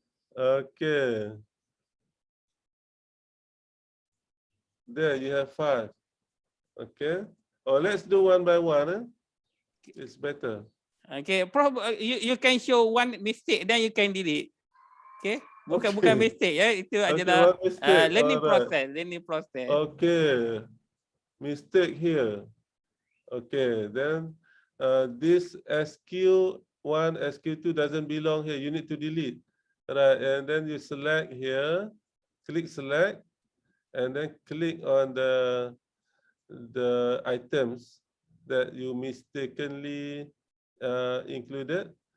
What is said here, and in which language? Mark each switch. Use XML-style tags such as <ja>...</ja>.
<en>Okay. There you have 5. Okay. Let's do one by one. It's better. Okay, you can show one mistake, then you can delete.</en> <ms>Okay, bukan mistake ya, itu adalah</ms> <en>learning process. Okay, mistake here. Okay, then this SQ1, SQ2 doesn't belong here. You need to delete. Right, and then you select here, click select, and then click on the items that you mistakenly included.</en>